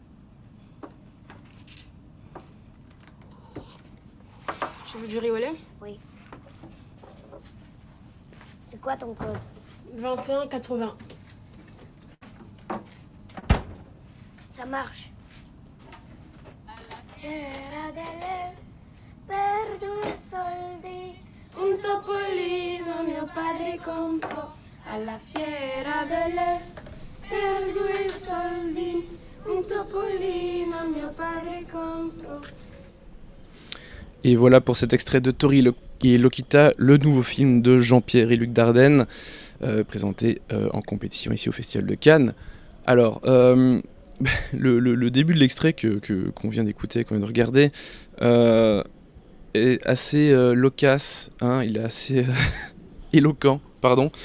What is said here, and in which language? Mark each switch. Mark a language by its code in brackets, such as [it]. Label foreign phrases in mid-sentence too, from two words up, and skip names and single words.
[fr] Tu veux du riz au lait? Oui. C'est quoi ton code? 21,80. Ça marche. [it] Fiera dell'est, per 2 soldi, Un topolino mio padre comprò alla fiera dell'est per 2 soldi. Un topolino mio padre comprò. [fr] Et voilà pour cet extrait de Tori et Lokita, le nouveau film de Jean-Pierre et Luc Dardenne, présenté en compétition ici au Festival de Cannes. Alors, le début de l'extrait qu'on vient d'écouter, qu'on vient de regarder, est assez loquace, hein, il est assez éloquent, pardon.